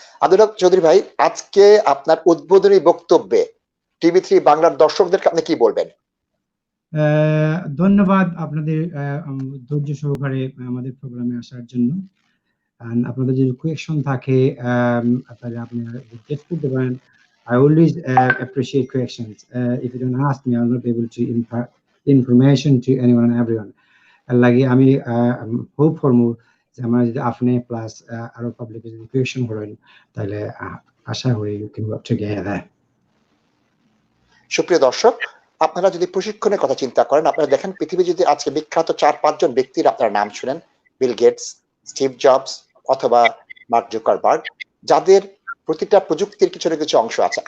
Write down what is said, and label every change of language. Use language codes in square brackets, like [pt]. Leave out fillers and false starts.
[bn] আব্দুল হক চৌধুরী ভাই, আজকে আপনার উদ্বোধনী বক্তব্যে TV3 বাংলার দর্শকদেরকে আপনি কি বলবেন? ধন্যবাদ আপনাদের ধৈর্য সহকারে আমাদের প্রোগ্রামে আসার জন্য। আপনাদের যদি কোয়েকশন থাকে তাহলে আপনারা জিজ্ঞেস করতে পারেন। [en] I always appreciate questions. If you don't ask me, I'll not be able to impart information to anyone and everyone. [bn] লাগে আমি হোপ করবো যে আমরা যদি আপনি প্লাস আরো পাবলিক যদি কোয়েকশন করেন তাহলে আশা করি [en] you can work together. [bn] সুপ্রিয় দর্শক, আপনারা যদি প্রশিক্ষণের কথা চিন্তা করেন, আপনারা দেখেন পৃথিবী যদি আজকে বিখ্যাত ৪-৫ জন ব্যক্তির আপনারা নাম শুনেন, বিল গেটস, স্টিভ জবস অথবা মার্ক জুকারবার্গ, যাদের প্রতিটা প্রযুক্তির কিছু না কিছু অংশ আছে।